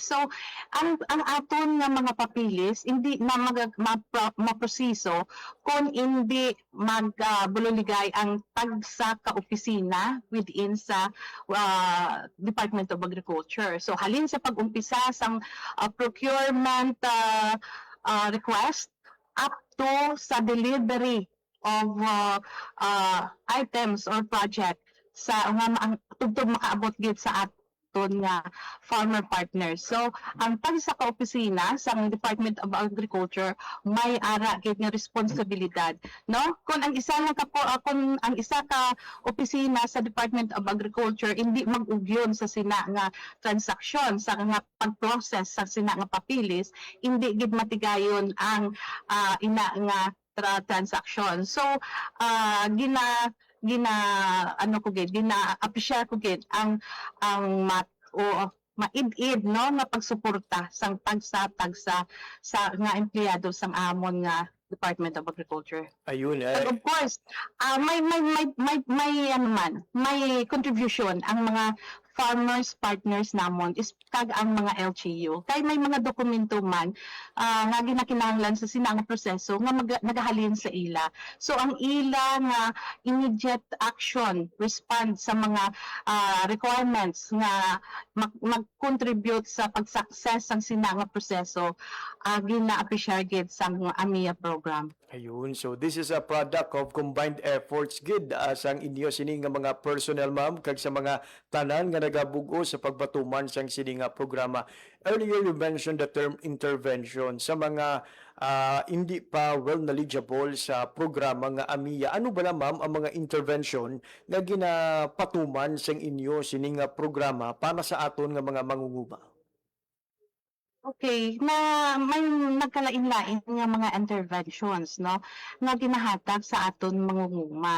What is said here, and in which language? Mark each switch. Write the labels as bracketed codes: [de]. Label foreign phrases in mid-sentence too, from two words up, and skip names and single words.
[hil] So ang aton nga mga papilis hindi na maproseso kung hindi magbululigay ang tagsa ka opisina within sa Department of Agriculture. So halin sa pag-umpisa sang [en] procurement request up to [hil] sa [en] delivery of items or project [hil] sa nga tugtog makaabot gid sa aton nga [en] farmer partners. [hil] So ang tagsa ka opisina sa Department of Agriculture may ara gid nga responsibilidad, no? Kung ang isa ka opisina sa Department of Agriculture hindi mag-ugyon sa sina nga transaksyon, sa nga pag-process sa sina nga papilis, hindi gid matigayon ang ina nga transaction. So gina-appreciate ko gid ang maid-id, no, nga pagsuporta sang tagsa sa nga empleyado sang amon nga Department of Agriculture. Ayun, [en] And of course, [hil] may contribution ang mga [en] farmers partners [hil] namon is kag ang mga LGU. Kay may mga dokumento man nga ginakinahanglan sa sinang proseso nga nagahalin sa ila. So ang ila nga [en] immediate action response [hil] sa mga requirements nga mag-contribute sa pag-success ang sinang proseso gina-appreciate gid sa AMIA program. ayun, [en] so this is a product of combined efforts [hil] gid sang inyo sining nga mga personnel, ma'am, kag sa mga tanan nga nagabugo sa pagbatuman sang sining nga programa. [en] Earlier you mentioned the term intervention [hil] sa mga hindi pa [en] well knowledgeable [hil] sa programa nga [en] AMIA. [hil] Ano ba na, ma'am, ang mga intervention nga ginapatuman sang inyo sining nga programa para sa aton nga mga mangunguma? Okay, na may nagkalain-lain nga mga interventions, no, nga ginahatag sa aton mangunguma.